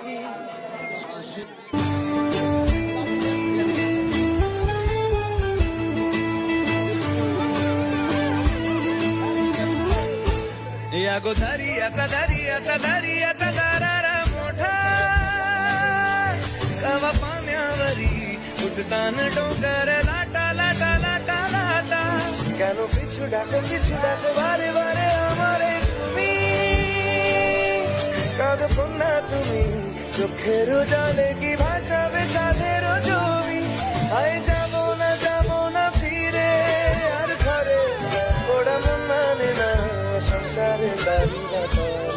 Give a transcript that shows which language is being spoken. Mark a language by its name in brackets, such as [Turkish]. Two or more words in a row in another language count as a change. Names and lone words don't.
[Marathi] या गो दरियाचा दरियाचा दरियाचा दरारा मोठा, कवा पाण्यावरी उठतान डोंगर लाटा लाटा लाटा लाटा। [Bangla] কেন পিছু ডাকো বারে বারে আমারে তুমি? কাঁদো না তুমি চোখের জলে কি ভাসাবে সাধের জমি? আয় যাবো না ফিরে আর ঘরে, ওরা মন মানে না সংসারের দাবিরা করে।